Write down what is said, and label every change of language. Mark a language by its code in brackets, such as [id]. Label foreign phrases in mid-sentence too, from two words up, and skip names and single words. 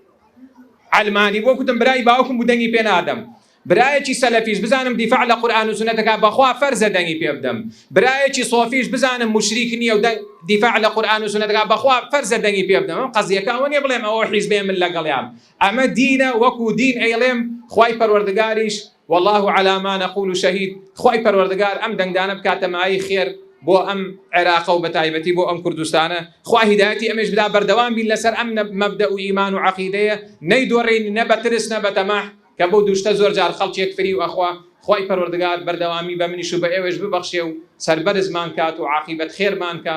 [ckb] ئەلمانی بۆ کوتم برای باوکم بوو دەنگی پێ نادەم، برایەکی سەلەفیش بزانم دیفاع لە قورئان و سونەتەکە بەخوا فەرزە دەنگی پێ بدەم، برایەکی سۆفیش بزانم مشریک نییە و دیفاع لە قورئان و سونەتەکە بەخوا فەرزە دەنگی پێ بدەم. ئەم قەزیەکە ئەوە نییە بڵێم ئەوە حیزبێ من لەگەڵیان، ئەمە دینە وەکو دین ئەیڵێم خوای پەروەردگاریش [ar] والله على ما نقول شهيد. [ckb] خوای پەروەردگار ئەم دەنگدانە بکاتە مای خێر بۆ ئەم عێراقە و بەتایبەتی بۆ ئەم کوردستانە. خوا هیدایەتی ئەمەش بدا بەردەوام بین لەسەر ئەم مەبدەء و ئیمان و عەقیدەیە نەیدۆڕین نە بە ترس نە بە تەماح کە بۆ دووشتە زۆر جار خەڵکێک فری و ئەخوا. خوای پەروەردگار بەردەوامی بە منیش و بە ئێوەش ببەخشێ و سەربەرزمان کات و عاقیبەت خێرمان کە.